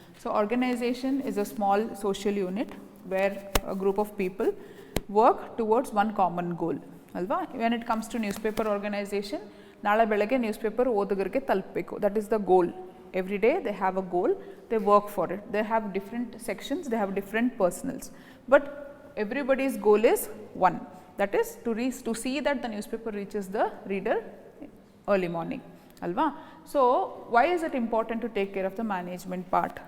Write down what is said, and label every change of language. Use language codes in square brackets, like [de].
[en] So organization is a small social unit where a group of people work towards one common goal ಅಲ್ವಾ. when it comes to newspaper organization, [kn] ನಾಳೆ ಬೆಳಗ್ಗೆ news paper ಓದುಗರಿಗೆ ತಲುಪಬೇಕು. [en] That is the goal. Every day they have a goal, they work for it. They have different sections, they have different personals, but everybody's goal is one. That is to see that the newspaper reaches the reader early morning. Alva? So why is it important to take care of the management part?